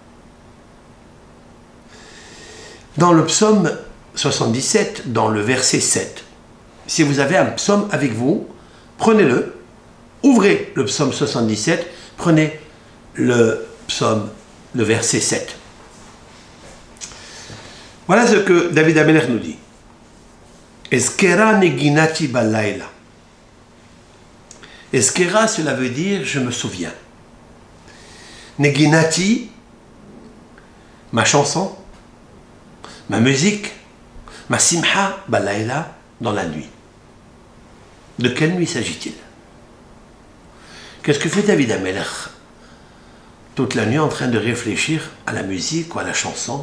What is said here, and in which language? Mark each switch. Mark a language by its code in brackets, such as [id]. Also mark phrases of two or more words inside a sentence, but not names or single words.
[fr] Dans le psaume 77, dans le verset 7, si vous avez un psaume avec vous, prenez-le, ouvrez le psaume 77, prenez le verset 7. Voilà ce que David Amer nous dit. [he] אזכרה נגינתי בלילה. Eskera, [fr] cela veut dire je me souviens. Neginati, ma chanson, ma musique, ma [he] שמחה בלילה, [fr] dans la nuit. De quelle nuit s'agit-il? Qu'est-ce que fait David Ameler toute la nuit en train de réfléchir à la musique ou à la chanson?